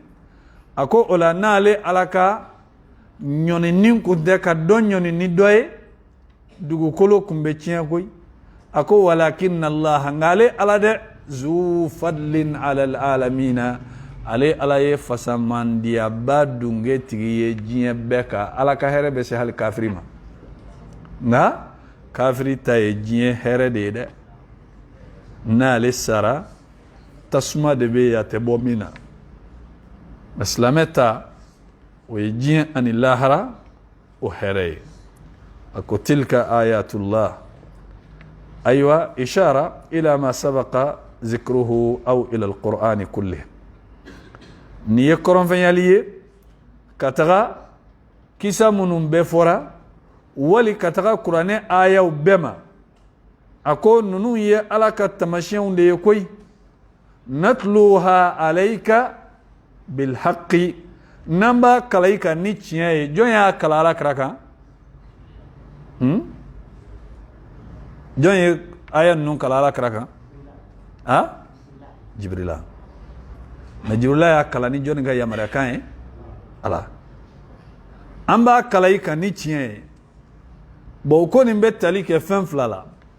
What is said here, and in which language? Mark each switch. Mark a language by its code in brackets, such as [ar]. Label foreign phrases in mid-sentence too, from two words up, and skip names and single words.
[bm] a ko o la n'ale ala ka ɲɔnini kun tɛ ka dɔ ɲɔni ni dɔ ye dugukolo kun bɛ tiɲɛ koyi a ko [ar] ولكن الله [bm] nka ale ala dɛ [ar] ذو فضل على العالمين [bm] ale ala ye fasamandiyaba dunge tigi ye diɲɛ bɛɛ kan ala ka hɛrɛ bɛ se hali kafiri ma nka kafiri ta ye diɲɛ hɛrɛ de ye dɛ n'ale sara tasuma de bɛ yen a tɛ bɔ min na silamɛ ta o ye diɲɛ ani lahara o hɛrɛ ye a ko [ar] تلك آيات الله [bm] ayiwa [ar] إشارة إلى ما سبق ذكره أو إلى القرآن كله [bm] ni ye kɔrɔnfɛnyali ye ka taga kisa minnu bɛɛ fɔra wali ka taga kuranɛ ayaw bɛɛ ma a ko ninnu ye ala ka tamasiyɛnw de ye koyi [ar] نتلوها عليك بالحق [bm] n'an b'a kala i kan ni tiɲɛ ye jɔn y'a kala ala kira kan jɔn ye aya ninnu kala ala kira kan jibrila mais jibrila y'a kala ni jɔnni ka yamaruya kan ye ala an b'a kala i kan ni tiɲɛ ye bon ko nin bɛ tali kɛ fɛn fila la